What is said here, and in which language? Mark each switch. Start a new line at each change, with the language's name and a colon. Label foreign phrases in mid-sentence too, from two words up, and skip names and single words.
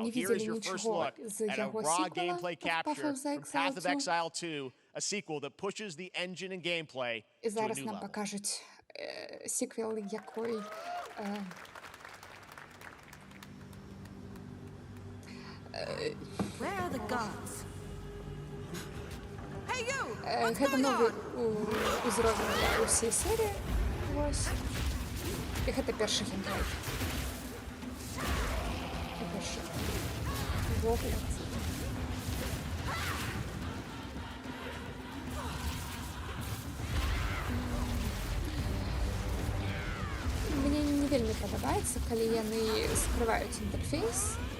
English: Here is your first look at a raw gameplay capture from Path of Exile 2, a sequel that pushes the engine and gameplay to a new level. Where are the gods? Hey you!
Belarusian: Гэта новы узровень для ўсей серыі. Вось. І гэта першы геймплей. Першы погляд. Мне не вельмі падабаецца, калі яны скрываюць інтэрфейс.